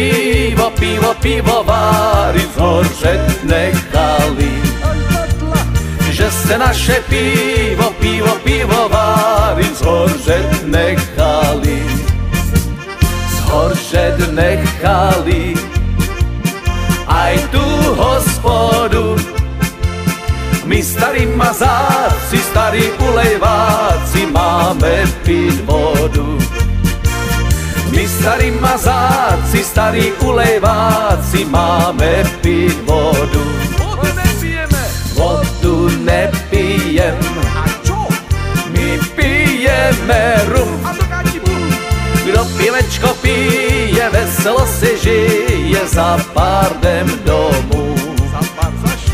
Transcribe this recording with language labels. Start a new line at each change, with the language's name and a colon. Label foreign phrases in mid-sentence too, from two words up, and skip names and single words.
Czech: pivovary zhořet nechali. Že jste naše pivovary zhořet nechali. Zhořet nechali aj tu hospodu.
Slovak: My starí mazáci, starí ulejváci máme piť vodu. My starí mazáci, starí ulejváci máme piť vodu. Vodu nepijeme. Vodu nepijem. A čo? My pijeme rum. A to káči bum.
Czech: Kdo pivečko pije, veselo si žije za pár dnem domů. Za pár zašli.